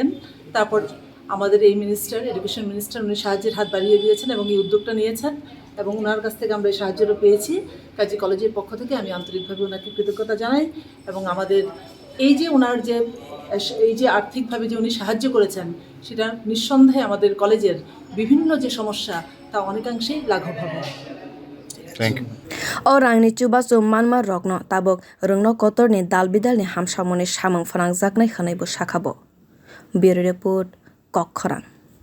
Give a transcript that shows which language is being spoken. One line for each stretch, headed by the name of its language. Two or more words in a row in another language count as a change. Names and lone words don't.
Bangla: তারপর আমাদের এই
English: education minister
Bangla: উনি সাহায্যের হাত বাড়িয়ে দিয়েছেন এবং এই উদ্যোগটা নিয়েছেন এবং ওনার কাছ থেকে আমরা এই সাহায্যটা পেয়েছি। কাজী কলেজের পক্ষ থেকে আমি আন্তরিকভাবে ওনাকে কৃতজ্ঞতা জানাই এবং আমাদের এই যে ওনার যে আর্থিকভাবে যে উনি সাহায্য করেছেন সেটা নিঃসন্দেহে আমাদের কলেজের বিভিন্ন যে সমস্যা তা অনেকাংশেই লাঘব হবে।
Kok Borok: O rangni chubachu manma rogno tabok rwng kotorni dalbidalni hamsamoni samung phwrwngjaknai hwnai bo sakhabo।
English: Bureau report
Kok Borok: khoroksa।